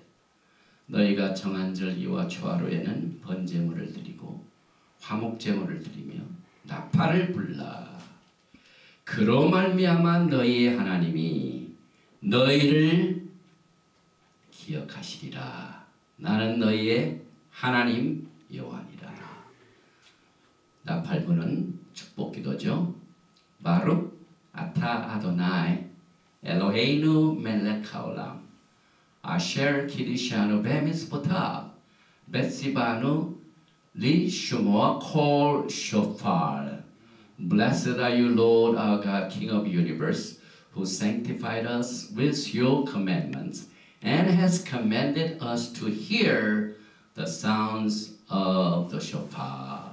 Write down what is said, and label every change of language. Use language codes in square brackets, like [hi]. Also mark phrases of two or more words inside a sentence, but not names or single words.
[ko] 너희가 정한 절기와 초하루에는 번제물을 드리고 화목제물을 드리며 나팔을 불라. 그로 말미암아 너희의 하나님이 너희를 기억하시리라. 나는 너희의 하나님 여호와니라. 나팔부는 축복기도죠. [he] ברוך אתה אדוני אלוהינו מלך העולם אשר קידשנו במצוותיו וציוונו לשמוע קול שופר. [en] Blessed are you, Lord our God, King of the universe, who sanctified us with your commandments and has commanded us to hear the sounds of the shofar.